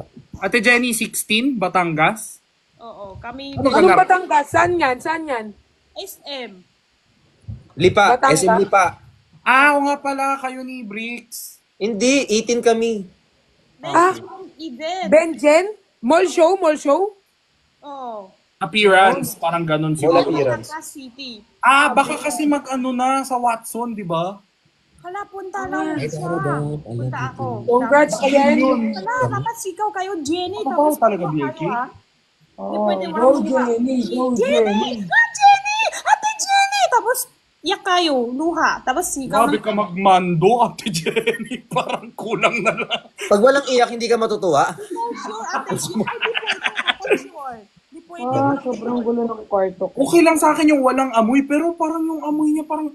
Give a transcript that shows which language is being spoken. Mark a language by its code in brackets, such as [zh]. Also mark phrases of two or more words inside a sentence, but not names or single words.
[tl] Ate Jenny, 16, Batangas. Oo, kami. Ano Anong Batangas? Saan yan? Saan yan? SM. Lipa. Batangas? SM Lipa. Ah, o nga pala, kayo ni Bricks. Hindi, 18 kami. Event. [en] Benjen? Mall show? Mall show? [tl] Oo. Appearance, parang ganun Wala siguro. appearance. Batangas City. Ah, baka kasi mag-ano na sa Watson, di ba? Hala, punta lang siya. Punta ako. [en] Congrats again. [tl] Hala, dapat sigaw kayo, Jenny. Ano Tapos ba talaga, punta BLK? kayo, ha? Hindi pwede Go walang luha. Jenny, go Jenny! Jenny. Ah, Jenny! Ate Jenny! Tapos, iyak kayo, luha. Tapos sigaw. Grabe ka magmando, Ate Jenny. Parang kulang na lang. Pag walang iyak, hindi ka matutuwa. Sure, Ate Jenny. Ay, di pwede. Ako sure. Di pwede. Sobrang gulo ng kwarto ko. Okay lang sa akin yung walang amoy, pero parang yung amoy niya parang...